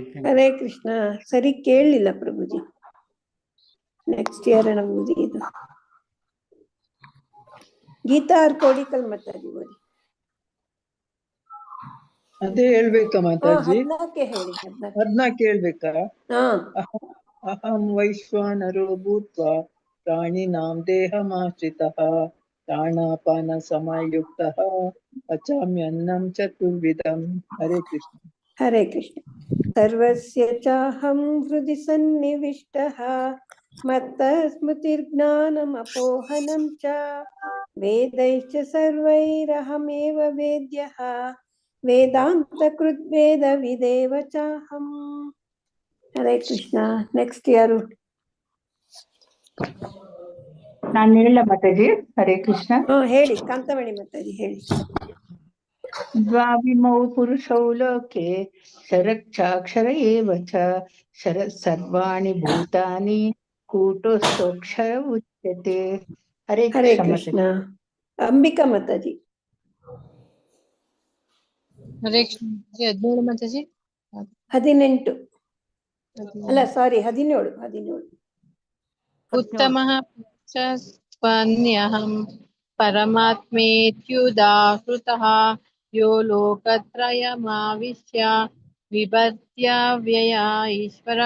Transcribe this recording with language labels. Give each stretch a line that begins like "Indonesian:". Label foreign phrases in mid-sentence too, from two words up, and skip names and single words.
Kannada: ಹರೇ ಕೃಷ್ಣ. ಸರಿ ಕೇಳಲಿಲ್ಲ ಪ್ರಭುಜಿ. ನೆಕ್ಸ್ಟ್ ಯಾರನ್ನ ಓದಿ ಇದು? ಗೀತಾ ಕೋಡಿಕಲ್ ಮಾತಾಜಿ ಓದಿ. ಅದೇ ಹೇಳ್ಬೇಕಾ ಮಾತಾಜಿ? 14 ಹೇಳಿ. 14 ಹೇಳ್ಬೇಕಾ?
Sanskrit: ಅಹಂ ವೈಶ್ವಾನರೋ ಭೂತ್ವಾ ಪ್ರಾಣಿನಾಂ ದೇಹಮಾಶ್ರಿತಃ ಪ್ರಾಣಾಪಾನ ಸಮಾಯುಕ್ತಃ ಪಚಾಮ್ಯನ್ನಂ ಚತುರ್ವಿಧಂ.
Kannada: ಹರೇ ಕೃಷ್ಣ.
Sanskrit: ಹರೇ ಕೃಷ್ಣ. ಸರ್ವಸ್ಯ ಚಾಹಂ ಹೃದಿ ಸನ್ನಿವಿಷ್ಟಃ ಮತ್ತಃ ಸ್ಮೃತಿರ್ಜ್ಞಾನಮಪೋಹನಂ ಚ ವೇದೈಶ್ಚ ಸರ್ವೈರಹಮೇವ ವೇದ್ಯಃ ವೇದಾಂತ ಕೃದ್ವೇದ ವಿದೇವ ಚಾಹಂ.
Kannada: ಹರೇ ಕೃಷ್ಣ. ನೆಕ್ಸ್ಟ್ ಯಾರು? ನಾನು ಹೇಳ ಮಾತಾಜಿ. ಹರೇ ಕೃಷ್ಣ. ಹೇಳಿ ಕಾಂತಮಣಿ ಮಾತಾಜಿ ಹೇಳಿ.
Sanskrit: ದ್ವಾವಿಮೌ ಪುರುಷೌ ಲೋಕೆ ಶರಕ್ಷಾಕ್ಷರ ಏವ ಚ ಶರ ಸರ್ವಾಣಿ ಭೂತಾನಿ ಕೂಟಸ್ಥೋಕ್ಷರ ಉಚ್ಯತೆ.
Kannada: ಹರೇ ಕೃಷ್ಣ. ಅಂಬಿಕಾ ಮಾತಾಜಿ. ಹರೇ ಕೃಷ್ಣ. 17 ಮಾತಾಜಿ. 18 ಅಲ್ಲ ಸಾರಿ 17.
Sanskrit: ಉತ್ತಮಃ ಪುರುಷಸ್ತ್ವನ್ಯಹಂ ಪರಮಾತ್ಮೇತ್ಯುದಾಹೃತಃ ಯೋ ಲೋಕತ್ರಯಮಾವಿಶ್ಯ ವಿಭತ್ಯ ವ್ಯಯ ಈಶ್ವರಃ.